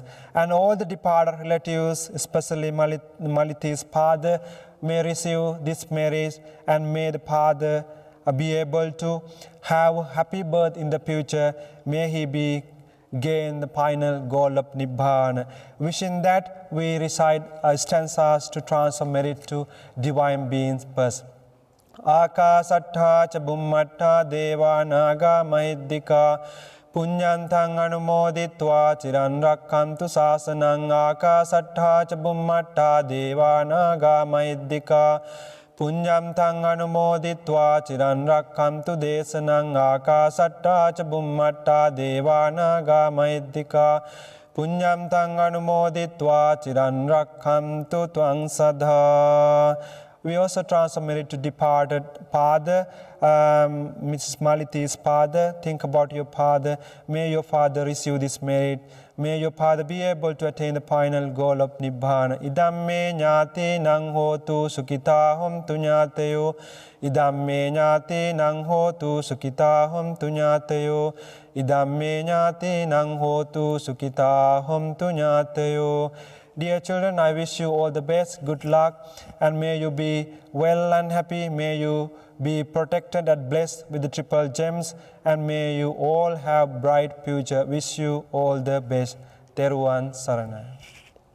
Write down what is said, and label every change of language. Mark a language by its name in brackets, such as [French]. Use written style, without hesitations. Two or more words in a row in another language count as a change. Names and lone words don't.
[English] And all the departed relatives, especially Maliti's father, may receive this marriage, and may the father be able to have a happy birth in the future. May he be gain the final goal of Nibbana. Wishing that we recite stanzas to transform merit to divine beings person. [Pali] Akasattha cha bummatta deva naga mahiddhika punyantang anumoditva chiran rakkantu sasanang. Akasattha cha bummatta deva naga mahiddhika punyam tang anumoditva chiran rakkantu desanang. Akasattha cha bummatta deva naga mahiddhika punyam tang anumoditva chiran rakkantu tvang sadha. [English] We also transfer merit to departed father, Mrs. Maliti's father. Think about your father. May your father receive this merit. May your father be able to attain the final goal of Nibbana. [Pali] Idam me ñāti nang hotu sukita hom tu ñātayo. Idam me ñāti nang hotu sukita hom tu ñātayo. Idam me ñāti nang hotu sukita hom tu ñātayo. [English] Dear children, I wish you all the best, good luck, and may you be well and happy. May you be protected and blessed with the triple gems, and may you all have bright future. Wish you all the best. [Sinhala] තෙරුවන් සරණයි.